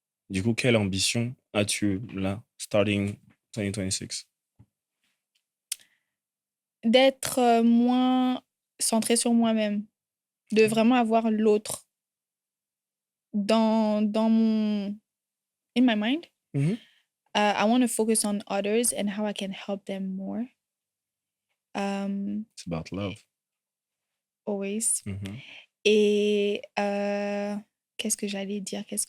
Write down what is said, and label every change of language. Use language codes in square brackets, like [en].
[fr] Du coup, quelle ambition as-tu là, [en] starting 2026? [fr] D'être moins centré sur moi-même, de vraiment avoir l'autre dans mon [en] in my mind. Mhm. I want to focus on others and how I can help them more. It's about love. Always. Mhm. [fr] Et qu'est-ce que j'allais dire?